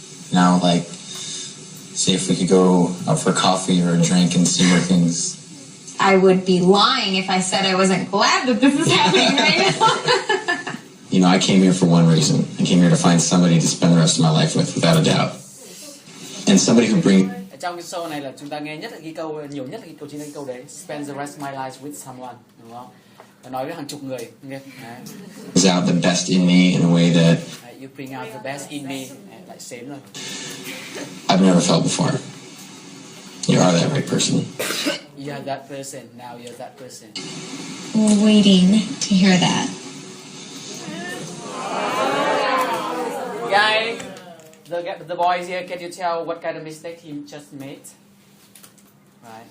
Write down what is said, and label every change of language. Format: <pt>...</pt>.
<en>You know, like see if we could go out for a coffee or a drink and see where things. I would be lying if I said I wasn't glad that this is happening right now. You know, I came here for one reason. I came here to find somebody to spend the rest of my life with, without a doubt. And somebody who brings.</en> <vi>Trong cái show này là chúng ta nghe nhất là cái câu nhiều nhất là cái câu chính là cái câu đấy,</vi> <en>spend the rest of my life with someone,</en> <vi>đúng không? Và nói với hàng chục người, nghe.</vi> <en>Brings out the best in me in a way that You bring out the best in me,</en> <vi>lại xến rồi.</vi> <en>I've never felt before. You are that right person. You are that person. Now you're that person. Waiting to hear that. Guy, the boys here, can you tell what kind of mistake he just made? Right.</en>